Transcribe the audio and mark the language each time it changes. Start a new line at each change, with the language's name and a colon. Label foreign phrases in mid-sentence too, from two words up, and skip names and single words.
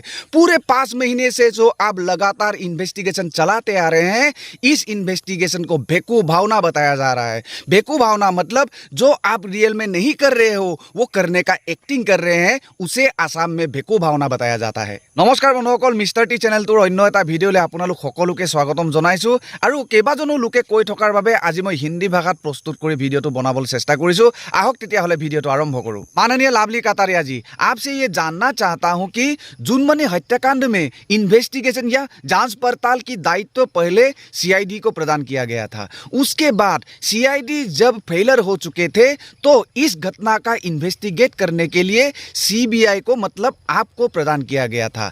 Hindi: पूरे 5 महीने से जो आप लगातार इन्वेस्टिगेशन चलाते आ रहे हैं, इस इन्वेस्टिगेशन को बेवकूफ भावना बताया जा रहा है। बेवकूफ भावना मतलब जो आप रियल में नहीं कर रहे हो, वो करने का एक्टिंग कर रहे हैं, उसे असम में बेवकूफ भावना बताया जाता है।
Assamese: নমস্কাৰ বন্ধুসকল, मिस्टर टी चेनेलটোৰ অন্য এটা ভিডিঅ'লৈ আপোনালোক সকলোকে স্বাগতম জনাইছো। আৰু কেইবাজনো লোকে কৈ থকাৰ বাবে আজি মই হিন্দী ভাষাত প্ৰস্তুত কৰি ভিডিঅ'টো বনাবলৈ চেষ্টা কৰিছো। আহক তেতিয়াহ'লে ভিডিঅ'টো আৰম্ভ কৰো।
Hindi: माननीय लावली कातारिया जी, आपसे ये जानना चाहता हूं कि जुनमनी हत्याकांड में इन्वेस्टिगेशन या जांच पड़ताल की दायित्व पहले सीआईडी को प्रदान किया गया था। उसके बाद सीआईडी जब फेलर हो चुके थे तो इस घटना का इन्वेस्टिगेट करने के लिए सीबीआई को मतलब आपको प्रदान किया गया था।